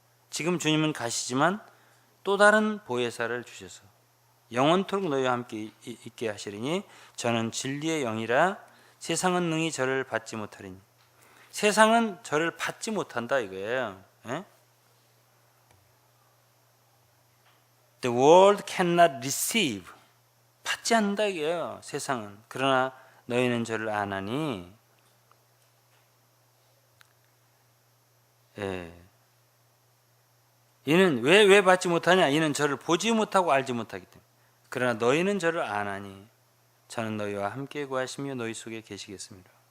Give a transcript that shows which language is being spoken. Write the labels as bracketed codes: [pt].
[ko] 지금 주님은 가시지만 또 다른 보혜사를 주셔서 영원토록 너희와 함께 있게 하시리니 저는 진리의 영이라 세상은 능히 저를 받지 못하리니. 세상은 저를 받지 못한다 이거예요. 예? [en] The world cannot receive. [ko] 받지 않는다 이거예요. 세상은. 그러나 너희는 저를 아나니. 이는 왜 받지 못하냐? 이는 저를 보지 못하고 알지 못하기 때문에. 그러나 너희는 저를 아나니 저는 너희와 함께 구하시며 너희 속에 계시겠습니다.